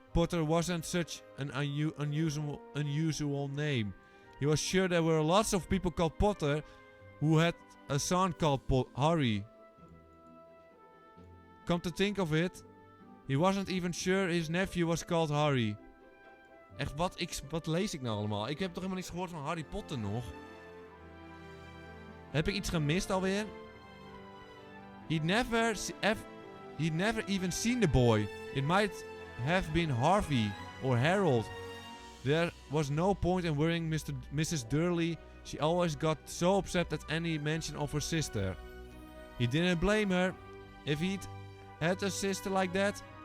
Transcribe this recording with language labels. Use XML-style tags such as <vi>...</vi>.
<en>Potter wasn't such an unusual name. He was sure there were lots of people called Potter who had a son called Harry. Come to think of it, he wasn't even sure his nephew was called Harry.</en> <nl>Echt, wat lees ik nou allemaal? Ik heb toch helemaal niets gehoord van Harry Potter nog? Heb ik iets gemist alweer?</nl> <en>He'd never even seen the boy. It might have been Harvey or Harold. There was no point in worrying Mrs. Durley. She always got so upset at any mention of her sister. He didn't blame her if he'd had a sister like that.</en>